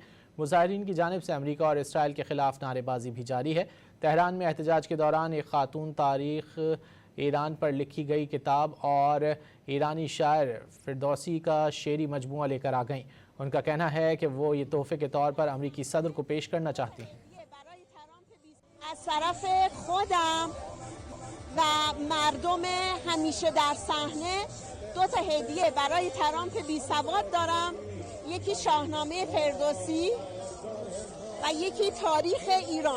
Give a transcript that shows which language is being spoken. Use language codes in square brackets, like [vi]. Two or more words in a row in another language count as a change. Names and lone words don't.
[ur] مظاہرین کی جانب سے امریکہ اور اسرائیل کے خلاف نعرے بازی بھی جاری ہے. تہران میں احتجاج کے دوران ایک خاتون تاریخ ایران پر لکھی گئی کتاب اور ایرانی شاعر فردوسی کا شعری مجموعہ لے کر آ گئیں. ان کا کہنا ہے کہ وہ یہ تحفے کے طور پر امریکی صدر کو پیش کرنا چاہتی ہیں. [fa] از طرف خودم و مردم همیشه در صحنه دو تا هدیه برای ترامپ بی‌سواد دارم. یکی شاهنامه فردوسی و یکی تاریخ ایران.